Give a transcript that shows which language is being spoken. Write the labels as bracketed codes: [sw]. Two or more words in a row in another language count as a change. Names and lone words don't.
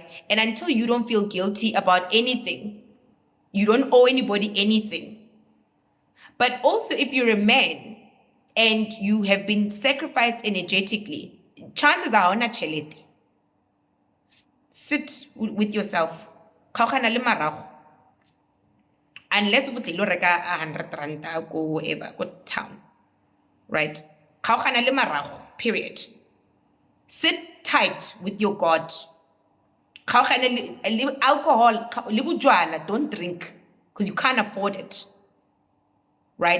[en] And until you don't feel guilty about anything. You don't owe anybody anything. But also if you're a man and you have been sacrificed energetically, chances are [tn] ona chelete. [en] Sit with yourself. Unless you [tn] tlo reka [en] 100 rand go wherever, go town, right? Period. Sit tight with your God. Alcohol, don't drink because you can't afford it, right?